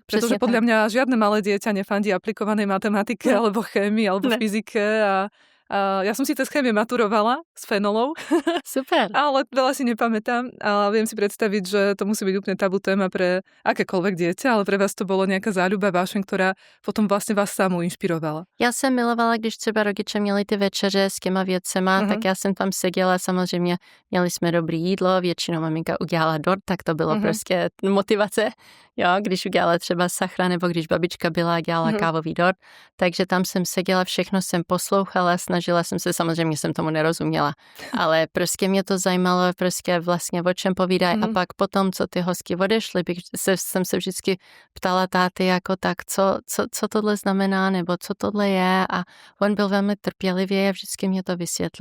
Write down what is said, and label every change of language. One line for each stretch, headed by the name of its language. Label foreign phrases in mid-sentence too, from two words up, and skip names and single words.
Slovak: Pretože podľa mňa žiadne malé dieťa nefandí aplikovanej matematike alebo chémii alebo fyzike a ja som si cez chémie maturovala s fenolou. Super. Ale veľa si nepamätám a viem si predstaviť, že to musí byť úplne tabu téma pre akékoľvek dieťa, ale pre vás to bolo nejaká záľuba vášeň, ktorá potom vlastne vás samou inšpirovala.
Czech: Já jsem milovala, když třeba rodiče měli ty večeře s těma věcema, tak já jsem tam seděla, samozřejmě měli jsme dobrý jídlo, většinou maminka udělala dort, tak to bylo prostě motivace, jo, když udělala třeba sachra nebo když babička byla a dělala kávový dort, takže tam jsem seděla, všechno jsem poslouchala, snažila jsem se, samozřejmě jsem tomu nerozuměla, ale prostě mě to zajímalo, prostě vlastně o čem povídají a pak potom, co ty hostky odešly, jsem se vždycky ptala táty jako tak, co tohle znamená, nebo co tohle je a on byl velmi trpělivý a vždycky mě to vysvětlil.